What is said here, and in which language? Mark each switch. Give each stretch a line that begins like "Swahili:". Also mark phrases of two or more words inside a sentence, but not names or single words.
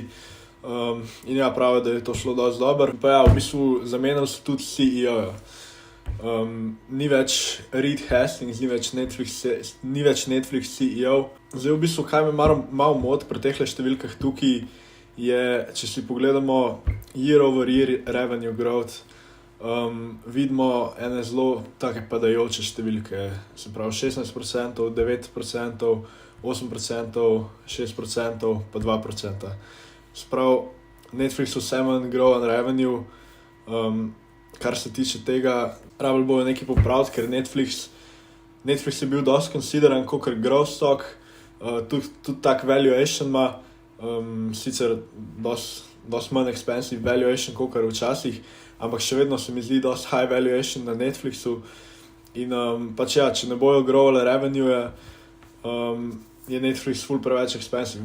Slovenian: In pravijo, da je to šlo dosti dobro. Pa v bistvu zamenjali so tudi CEO-ja. Ni več Reed Hastings, ni več Netflix CEO. Zdaj v bistvu, kaj me malo moti pri tehle številkah tukaj, je, če si pogledamo
English: year over year revenue growth,
Slovenian: vidimo ene zelo take padajoče številke, se pravi 16%, 9%, 8%, 6%, pa 2%. Se pravi, Netflix vse manj
English: grow on revenue,
Slovenian: kar se tiče tega, rabili bojo nekaj popraviti, ker Netflix je bil dosti consideran kot
English: growth stock,
Slovenian: tudi tak valuation ima, sicer dosti manj
English: expensive valuation
Slovenian: kot včasih, ampak še vedno se mi zdi dosti
English: high valuation
Slovenian: na Netflixu. In pač ja, če ne bojo growale revenue, je Netflix ful preveč expensive.